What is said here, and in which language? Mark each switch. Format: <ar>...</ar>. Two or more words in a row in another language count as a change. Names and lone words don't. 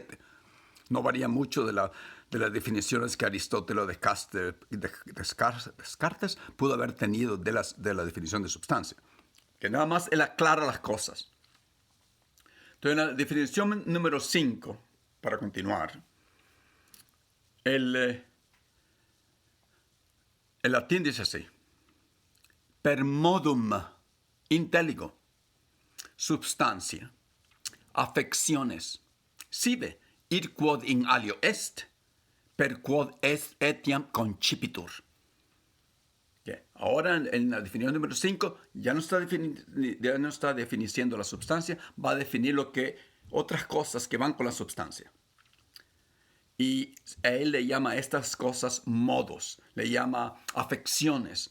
<es>No varía mucho de las definiciones que Aristóteles Descartes pudo haber tenido de la definición de sustancia. Que nada más él aclara las cosas. Entonces, en la definición número 5, para continuar, el latín dice así:</es> <la>per modum intelligo, substancia, affectiones, sive, ir quod in alio est, per quod est etiam concipitur.</la> <es>Okay. Ahora, en la definición número 5, ya no está definiendo la sustancia, va a definir otras cosas que van con la sustancia. Y a él le llama a estas cosas modos, le llama afecciones.</es>